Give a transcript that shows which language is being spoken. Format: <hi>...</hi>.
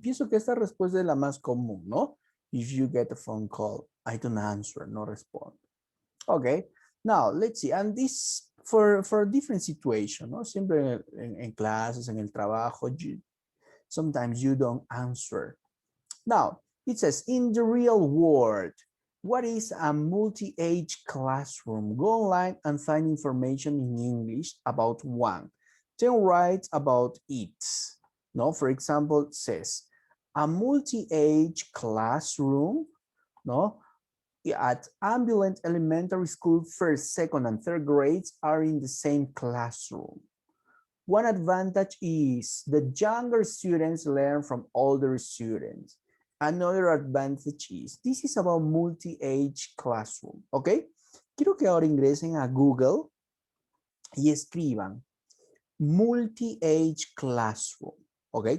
<es>Pienso que esta respuesta es la más común, ¿no?</es> <en>If you get a phone call, I don't answer, no respond. Okay, now let's see. And this for a different situation, ¿no?</en> <es>Siempre en clases, en el trabajo,</es> <en>sometimes you don't answer. Now, it says, in the real world, what is a multi-age classroom? Go online and find information in English about one. Then write about it. No, for example, it says, a multi-age classroom, no, at Ambulance Elementary School, first, second, and third grades are in the same classroom. One advantage is that younger students learn from older students. Another advantage is, this is about multi-age classroom, ¿ok?</en> <es>Quiero que ahora ingresen a Google y escriban multi-age classroom, ¿ok?</es>